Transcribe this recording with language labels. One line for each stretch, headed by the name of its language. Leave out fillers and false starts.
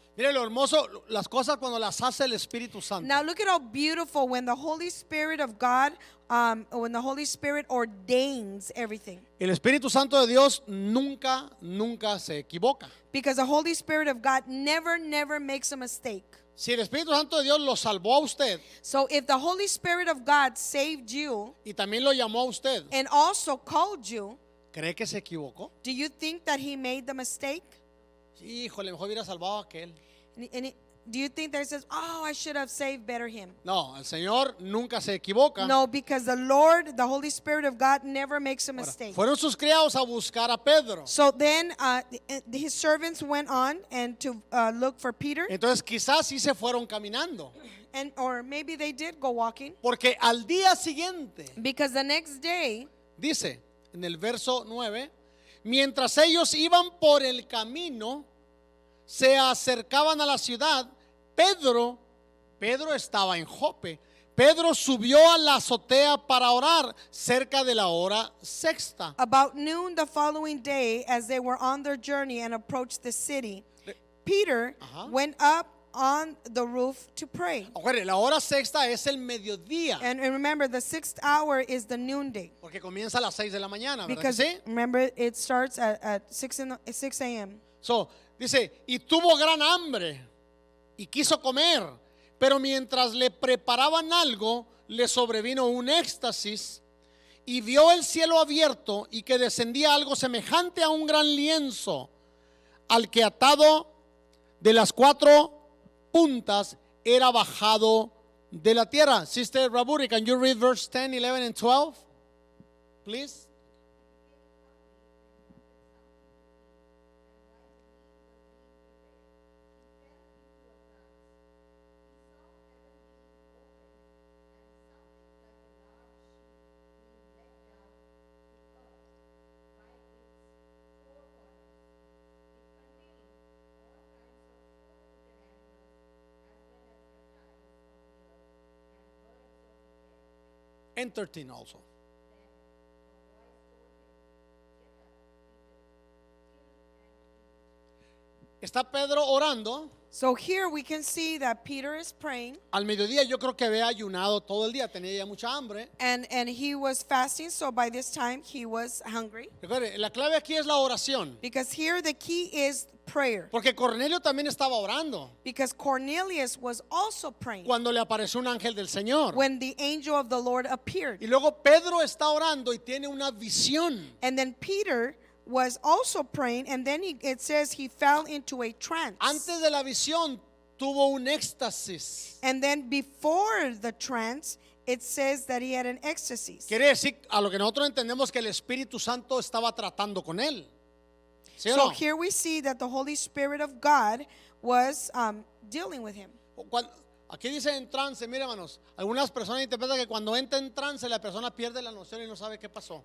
Spanish: Mire lo hermoso, las cosas cuando las hace el Espíritu Santo.
English: Now look at how beautiful when the Holy Spirit of God, when the Holy Spirit ordains everything.
Spanish: El Espíritu Santo de Dios nunca se equivoca.
English: Because the Holy Spirit of God never makes a mistake.
Spanish: Si el Espíritu Santo de Dios lo salvó a usted
English: So if the Holy Spirit of God saved you
Spanish: y también lo llamó a usted,
English: and also called you,
Spanish: ¿cree que se equivocó?
English: do you think that he made the mistake?
Spanish: Híjole, mejor hubiera salvado a aquel.
English: Do you think that he says, oh, I should have saved better him?
Spanish: No, el Señor nunca se equivoca.
English: No, because the Lord, the Holy Spirit of God never makes a
Spanish: Ahora,
English: mistake.
Spanish: fueron sus criados a buscar a Pedro.
English: So then his servants went on and to look for Peter.
Spanish: Entonces quizás sí se fueron caminando.
English: And or maybe they did go walking,
Spanish: Porque al día siguiente,
English: because the next day,
Spanish: dice en el verso 9, mientras ellos iban por el camino, se acercaban a la ciudad, Pedro estaba en Jope. Pedro subió a la azotea para orar cerca de la hora sexta.
English: about noon the following day, as they were on their journey and approached the city, Peter went up on the roof to pray.
Spanish: Acuérdense, la hora sexta es el mediodía,
English: And remember, the 6th hour is the noonday.
Spanish: porque comienza a las 6 de la mañana, ¿verdad que
English: Because
Spanish: sí?
English: remember, it starts at 6 a.m.
Spanish: So, dice, y tuvo gran hambre y quiso comer, pero mientras le preparaban algo, le sobrevino un éxtasis y vio el cielo abierto y que descendía algo semejante a un gran lienzo, al que atado de las 4 puntas era bajado de la tierra.
English: Sister Raburi, can you read verse 10, 11 and 12, please? And 13 also.
Spanish: Está Pedro orando.
English: So here we can see that Peter is praying,
Spanish: Al mediodía yo creo que había ayunado todo el día, tenía ya mucha hambre.
English: and he was fasting, so by this time he was hungry.
Spanish: Recuerde, la clave aquí es la oración.
English: Because here the key is prayer.
Spanish: Porque Cornelio también estaba orando
English: Because Cornelius was also praying
Spanish: cuando le apareció un ángel del Señor.
English: when the angel of the Lord appeared.
Spanish: Y luego Pedro está orando y tiene una visión.
English: And then Peter was also praying, and then it says he fell into a trance.
Spanish: Antes de la visión tuvo un éxtasis.
English: And then before the trance, it says that he had an ecstasy.
Spanish: Quiere decir, a lo que nosotros entendemos, que el Espíritu Santo estaba tratando con él. ¿Sí o
English: So
Spanish: no?
English: here we see that the Holy Spirit of God was dealing with him.
Spanish: Aquí dice en trance, mire hermanos, algunas personas interpretan que cuando entra en trance la persona pierde la noción y no sabe qué pasó.